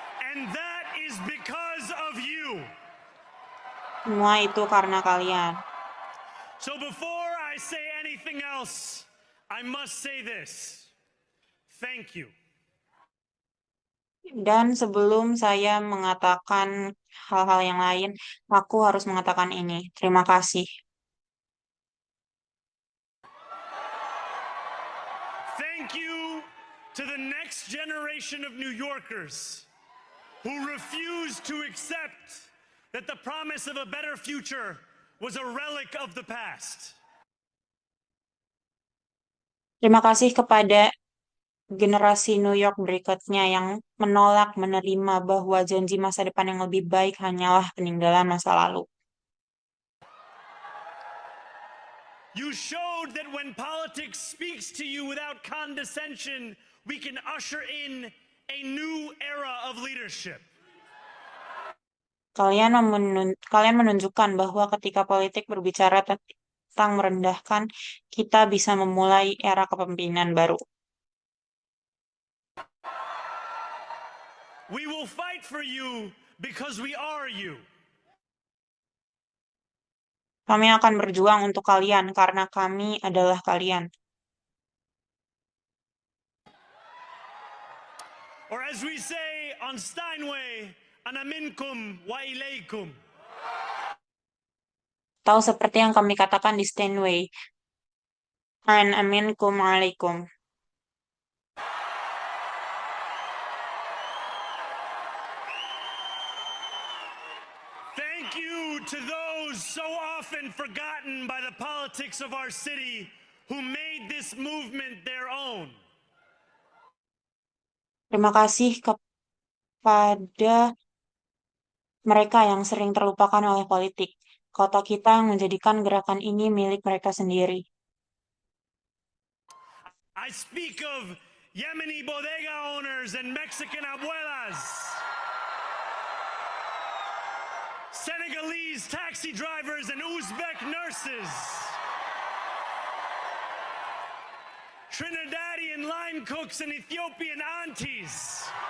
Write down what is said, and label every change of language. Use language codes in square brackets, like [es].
[en] And that is because of you. [id] Semua itu karena kalian. [en] So before I say anything else, I must say this. Thank you. [id] Dan sebelum saya mengatakan hal-hal yang lain, aku harus mengatakan ini. Terima kasih. [en] Thank you to the next generation of New Yorkers who refuse to accept that the promise of a better future was a relic of the past. [id] Terima kasih kepada generasi New York berikutnya yang menolak menerima bahwa janji masa depan yang lebih baik hanyalah peninggalan masa lalu. [en] You showed that when politics speaks to you without condescension, we can usher in a new era of leadership. [id] Kalian menunjukkan bahwa ketika politik berbicara tentang merendahkan, kita bisa memulai era kepemimpinan baru. [en] We will fight for you because we are you. [id] Kami akan berjuang untuk kalian karena kami adalah kalian. [en] Or as we say on Steinway, [ar] ana minkum wa ilaykum. [id] Atau seperti yang kami katakan di Steinway, [ar] an aminkum alaikum. [en] Thank you to those so often forgotten by the politics of our city who made this movement their own. [id] Terima kasih kepada mereka yang sering terlupakan oleh politik. Kota kita yang menjadikan gerakan ini milik mereka sendiri. [en] I speak of Yemeni bodega owners and Mexican abuelas, Senegalese taxi drivers and Uzbek nurses, Trinidadian line cooks and Ethiopian aunties.